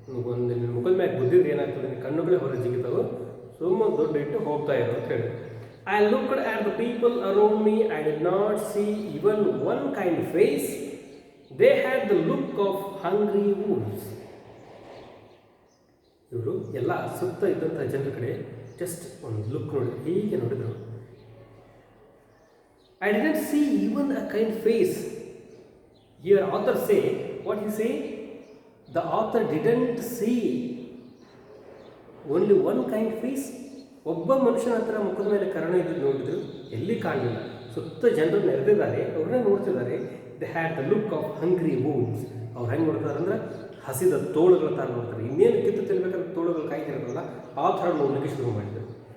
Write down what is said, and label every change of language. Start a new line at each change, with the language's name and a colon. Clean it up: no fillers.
Kannada: ಒಂದು ನಿನ್ನ ಮುಖದ ಮ್ಯಾಗ ಬುದ್ಧಿದ್ರೆ ಏನಾಗ್ತದೆ, ನಿನ್ನ ಕಣ್ಣುಗಳೇ ಹೊರಗೆ ಜಿಗಿತಾವೆ, ಸುಮ್ಮನೆ ದುಡ್ಡು ಇಟ್ಟು ಹೋಗ್ತಾ ಇರೋ ಅಂತ ಹೇಳಿ.
English: I looked at the people around me. I did not see even one kind face. They had the look of hungry wolves.
Kannada: ಇವರು ಎಲ್ಲ ಸುತ್ತ ಇದ್ದಂಥ ಜನರ ಕಡೆ ಜಸ್ಟ್ ಒಂದು ಲುಕ್ ನೋಡಿದ್ರು, ಹೀಗೆ ನೋಡಿದ್ರು.
English: I didn't see even a kind face. Here author say, what he say? The author didn't see only one kind face.
Kannada: ಒಬ್ಬ ಮನುಷ್ಯನ ಹತ್ರ ಮುಖದ ಮೇಲೆ ಕರ್ಣ ಇದ್ದು ನೋಡಿದ್ರು, ಎಲ್ಲಿ ಕಾಣಲಿಲ್ಲ. ಸುತ್ತ ಜನರು ನೆರೆದಿದ್ದಾರೆ, ಅವ್ರನ್ನ ನೋಡ್ತಿದ್ದಾರೆ.
English: They had the look of hungry wolves.
Kannada: ಅವ್ರು ಹೆಂಗೆ ನೋಡ್ತಾರೆ ಅಂದರೆ ಹಸಿದ ತೋಳುಗಳ ಥರ ನೋಡ್ತಾರೆ. ಇನ್ನೇನು ಕಿತ್ತು ತಿನ್ಬೇಕಾದ್ರೆ ತೋಳುಗಳು ಕಾಯ್ತಿರೋದಲ್ಲ, ಆ ಥರ ನೋಡಲಿಕ್ಕೆ ಶುರು ಮಾಡಿದರು.